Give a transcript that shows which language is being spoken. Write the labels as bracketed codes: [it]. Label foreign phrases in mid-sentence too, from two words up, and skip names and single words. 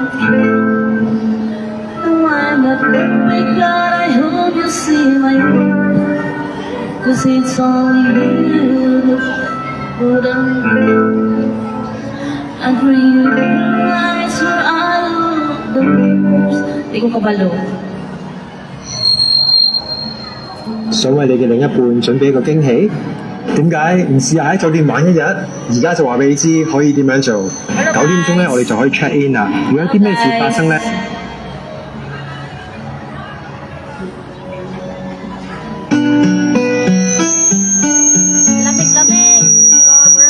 [en] No, I'm not perfect, but I hope you see my worth. 'Cause it's only you who done. And for you, I swear I'll do the worst. [ceb] Di ko kabalo. [yue] 想為你嘅另一半準備一個驚喜，點解唔試下喺酒店玩一日？而家就話俾你知可以點樣做。9點鐘咧，我哋就可以 [en] check in [yue] 啦。會有啲咩事發生咧？ [ceb] Lamig-lamig. Sobra.